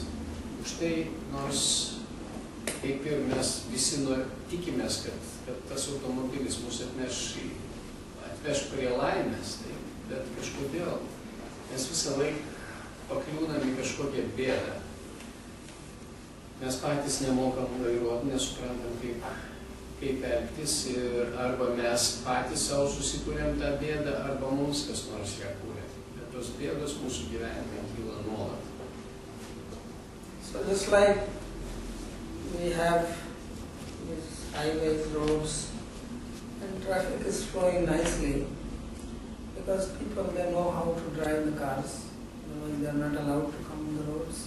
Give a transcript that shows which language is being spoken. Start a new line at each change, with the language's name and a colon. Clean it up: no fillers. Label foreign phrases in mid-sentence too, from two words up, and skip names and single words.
Lithuanian: Už tai, nors kaip ir mes visi tikimės, kad tas automobilis mus atveš prie laimės, bet kažkodėl mes visą laiką pakliūnam į kažkokią bėdą. Mes patys nemokam vairuoti, nesuprantam, kaip elgtis, ir arba mes patys savo susikūrėm tą bėdą, arba mums kas nors ją kūrė. Bet tos bėdos mūsų gyvenime kyla nuolat.
English: So just like we have these highways, roads, and traffic is flowing nicely because people, they know how to drive the cars, otherwise they are not allowed to come on the roads.